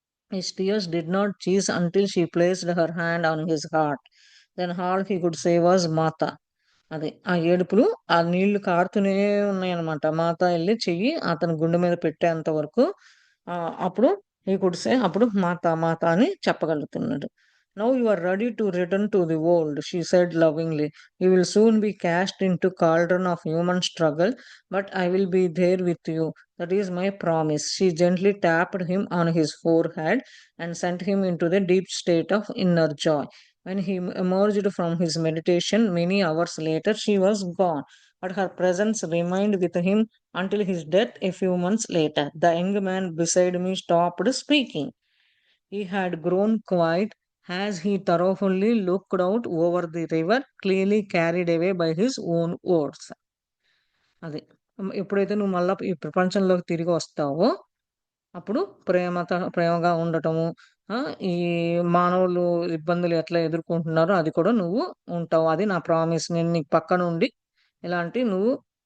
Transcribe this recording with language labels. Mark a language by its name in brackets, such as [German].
[English] His tears did not cease until she placed her hand on his heart. Then all he could say was Mata. [Telugu] అది. ఆ ఏడుపులు, ఆ నీళ్లు కారుతూనే ఉన్నాయన్నమాట. మాత ఎళ్లి చెయ్యి అతని గుండె మీద పెట్టేంత వరకు అప్పుడు [English] he could say [Telugu] అప్పుడు మాత, మాత అని చెప్పగలుగుతున్నాడు. [English] "Now you are ready to return to the world," she said lovingly. "You will soon be cast into cauldron of human struggle, but I will be there with you. That is my promise." She gently tapped him on his forehead and sent him into the deep state of inner joy. When he emerged from his meditation many hours later, she was gone, but her presence remained with him until his death a few months later. The young man beside me stopped speaking. He had grown quiet as he thoroughly looked out over the river, clearly carried away by his own words. [Telugu] అది. ఎప్పుడైతే నువ్వు మళ్ళా ఈ ప్రపంచంలోకి తిరిగి వస్తావో అప్పుడు ప్రేమగా ఉండటము. ఈ మానవులు ఇబ్బందులు ఎట్లా ఎదుర్కొంటున్నారో అది కూడా నువ్వు ఉంటావు. అది నా ప్రామిస్. నేను నీకు పక్కనుండి ఇలాంటి నువ్వు